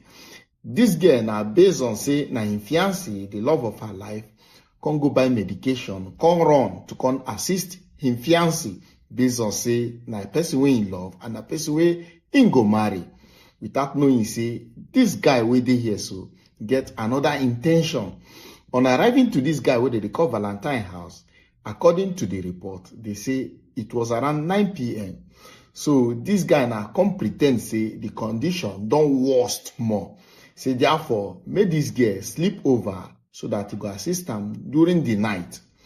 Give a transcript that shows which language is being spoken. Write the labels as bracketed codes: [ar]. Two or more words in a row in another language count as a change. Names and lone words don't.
[pcm] This girl now based on say na him fiancé, the love of her life, come go buy medication, come run to come assist him fiancé based on say na a person wey in love and a person wey in go marry, without knowing say this guy wey dey here so get another intention. On arriving to this guy wey they call Valentine house, according to the report, they say it was around 9 p.m. So this guy now come pretend say the condition don't worst more. Say therefore, make this girl sleep over so that he go assist him during the night.